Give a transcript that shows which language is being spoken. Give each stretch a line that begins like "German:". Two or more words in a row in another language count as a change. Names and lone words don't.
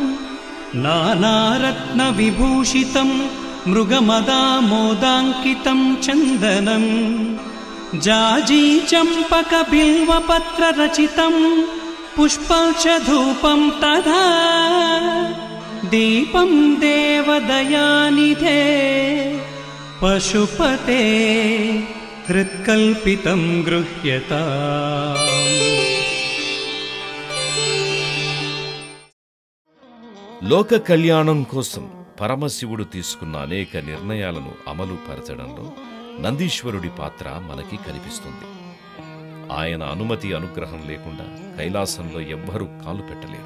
Sanskrit: नानारत्नविभूषितं मृगमदामोदाङ्कितं चन्दनं जाजी चम्पकबिल्वपत्ररचितं पुष्पं च धूपं तथा दीपं देवदयानिधे पशुपते हृत्कल्पितं गृह्यताम्।
Telugu: లోక కళ్యాణం కోసం పరమశివుడు తీసుకున్న అనేక నిర్ణయాలను అమలు పరచడంలో నందీశ్వరుడి పాత్ర మనకి కనిపిస్తుంది. ఆయన అనుమతి అనుగ్రహం లేకుండా కైలాసంలో ఎవ్వరూ కాలు పెట్టలేరు.